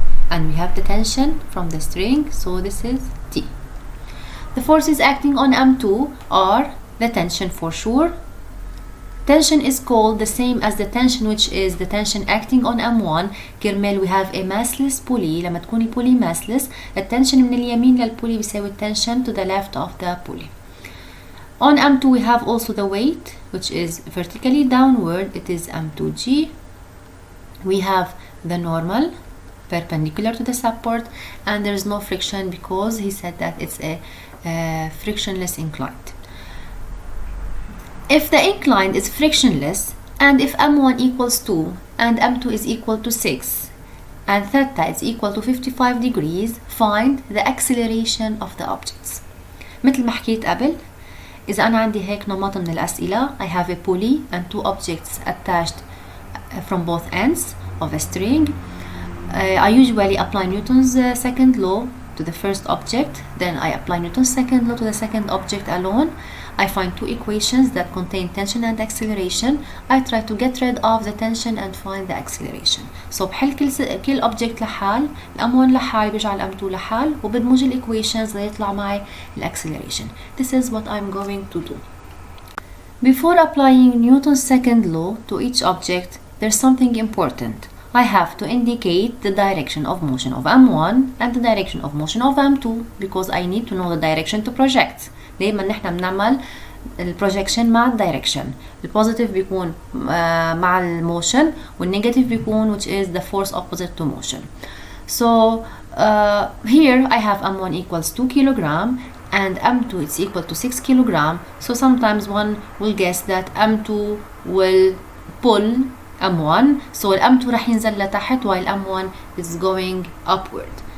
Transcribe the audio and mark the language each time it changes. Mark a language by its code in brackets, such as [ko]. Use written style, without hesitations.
[en] And we have the tension from the string, so this is T. The forces acting on M2 are the tension for sure. Tension is called the same as the tension, which is the tension acting on M1. [ar] كرمال [en] we have a massless pulley. [ar] لما تكون البولي massless, التنشن من اليمين للبولي بيساوي التنشن [en] to the left of the pulley. On M2 we have also the weight, which is vertically downward. It is M2G. We have the normal perpendicular to the support, and there is no friction because he said that it's a frictionless inclined. If the incline is frictionless, and if M1 equals 2 and M2 is equal to 6 and theta is equal to 55 degrees, find the acceleration of the objects. [ar] مثل ما حكيت قبل، إذا أنا عندي هيك نمط من الأسئلة, [en] I have a pulley and two objects attached from both ends of a string. I usually apply Newton's second law to the first object, then I apply Newton's second law to the second object alone. I find two equations that contain tension and acceleration. I try to get rid of the tension and find the acceleration. [ar] So بحل كل object لحال، الأم1 لحال بجعل الأم2 لحال، وبدمج الإيكويشنز ليطلع معي acceleration. [en] This is what I'm going to do. Before applying Newton's second law to each object, there's something important. I have to indicate the direction of motion of M1 and the direction of motion of M2 because I need to know the direction to project. [ar] دايما نحن بنعمل البروجكشن مع الدايركشن. البوزيتيف بيكون مع الموشن والنيجاتيف بيكون [en] which is the force opposite to motion. So here I have M1 equals 2 kilogram and M2 is equal to 6 kilogram. So sometimes one will guess that M2 will pull M1, so M2 [ar] راح ينزل لتحت [en] while M1 is going upward.